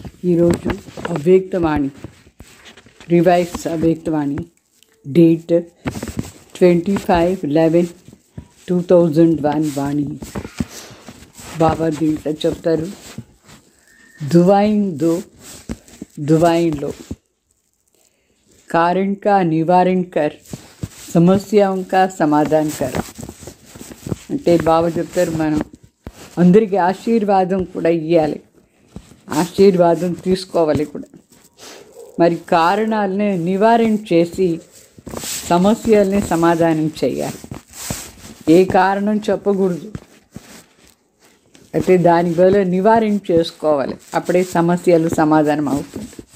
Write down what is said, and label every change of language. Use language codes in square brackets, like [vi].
[te] ఈరోజు అవ్యక్తవాణి, revise అవ్యక్తవాణి, date 25/11/2001 వాణి. బాబా దీంట్లో చెప్తారు, [hi] दुआइन दो दुआइन लो, कारण का निवारण कर, సమస్యల का समाधान कर. [te] అంటే బాబా చెప్తారు, మనం అందరికీ ఆశీర్వాదం కూడా ఇవ్వాలి, ఆశీర్వాదం తీసుకోవాలి కూడా. మరి కారణాలని నివారణ చేసి సమస్యల్ని సమాధానం చేయాలి. ఏ కారణం చెప్పకూడదు, అయితే దాని బదులు నివారణ చేసుకోవాలి, అప్పుడే సమస్యలు సమాధానం అవుతుంది.